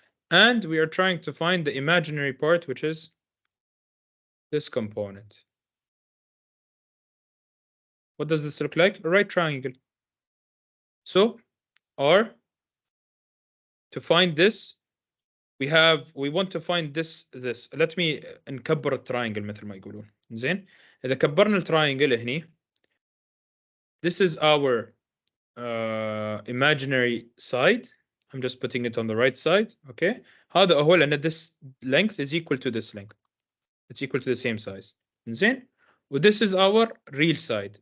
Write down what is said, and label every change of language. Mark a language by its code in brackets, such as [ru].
[en] And we are trying to find the imaginary part, which is this component. What does this look like? A right triangle. So R, to find this, we want to find this. Let me [ar] نكبر التراينجل مثل ما يقولون. زين. إذا كبرنا التراينجل هني, [en] this is our imaginary side. I'm just putting it on the right side. Okay. [ar] هذا هو لأن [en] this length is equal to this length. It's equal to the same size. زين. This is our real side.